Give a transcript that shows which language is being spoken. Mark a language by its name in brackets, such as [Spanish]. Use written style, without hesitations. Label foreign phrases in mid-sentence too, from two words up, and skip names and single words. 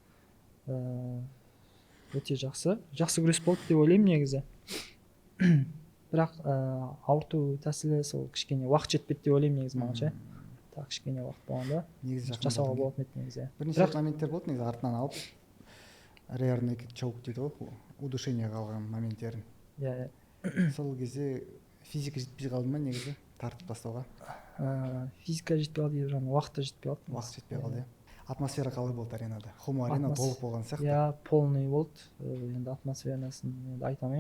[Kazakh] Өте жақсы күрес болды деп ойлаймын негізі. Бірақ ауырту тәсілі сол кішкене уақыт жетпеді деп ойлаймын негізі маған ше. так кішкене уақыт болғанда негізі жасауға болатын еді негізі. Бірнеше моменттер болды негізі, артынан алып [English] rear naked choke [Kazakh] дейді ғой, удушениеға алған моменттерін. Иә. Сол кезде физика жетпей қалды ма негізі тартып тастауға? Физика жетпей қалды, жаңағы уақыт та жетпей қалды. Уақыт жетпей қалды, иә. Атмосфера қалай болды аренада? Хомо арена толық болған сияқты. Иә, полный болды. Енді атмосферасын енді айта алмаймын.